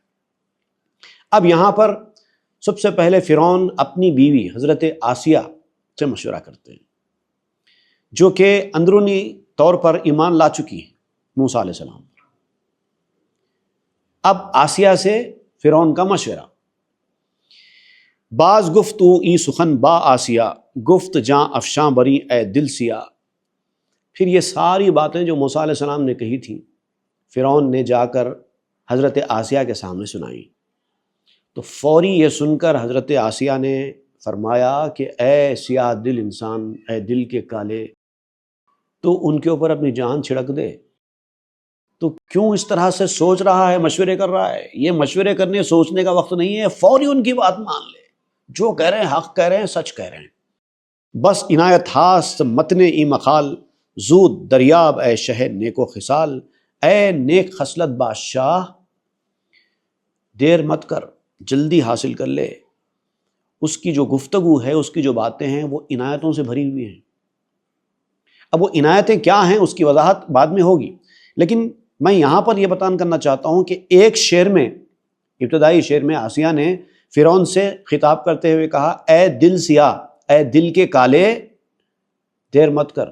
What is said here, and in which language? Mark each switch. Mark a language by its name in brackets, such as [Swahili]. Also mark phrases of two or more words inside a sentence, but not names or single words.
[Urdu] اب یہاں پر سب سے پہلے فرعون اپنی بیوی حضرت آسیہ سے مشورہ کرتے ہیں، جو کہ اندرونی طور پر ایمان لا چکی ہیں موسیٰ علیہ السلام پر۔ اب آسیہ سے فرعون کا مشورہ، [Persian] باز گفتو ای سخن با آسیہ، گفت جاں افشاں بری اے دل سیاہ۔ [Urdu] پھر یہ ساری باتیں جو موسیٰ علیہ السلام نے کہی تھیں فرعون نے جا کر حضرت آسیہ کے سامنے سنائیں، تو فوری یہ سن کر حضرت آسیہ نے فرمایا کہ اے سیاہ دل انسان، اے دل کے کالے، تو ان کے اوپر اپنی جان چھڑک دے، تو کیوں اس طرح سے سوچ رہا ہے، مشورے کر رہا ہے؟ یہ مشورے کرنے سوچنے کا وقت نہیں ہے، فوری ان کی بات مان لے، جو کہہ رہے ہیں حق کہہ رہے ہیں، سچ کہہ رہے ہیں۔ [Persian] بس عنایت ہاست متن ای مخال، زود دریاب اے شہ نیک و خصال، [Urdu] اے نیک خصلت بادشاہ دیر مت کر، جلدی حاصل کر لے۔ اس کی جو گفتگو ہے، اس کی جو باتیں ہیں وہ عنایتوں سے بھری ہوئی ہیں۔ اب وہ عنایتیں کیا ہیں اس کی وضاحت بعد میں ہوگی، لیکن میں یہاں پر یہ بیان کرنا چاہتا ہوں کہ ایک شعر میں، ابتدائی شعر میں آسیہ نے فرعون سے خطاب کرتے ہوئے کہا اے دل سیاہ، اے دل کے کالے دیر مت کر۔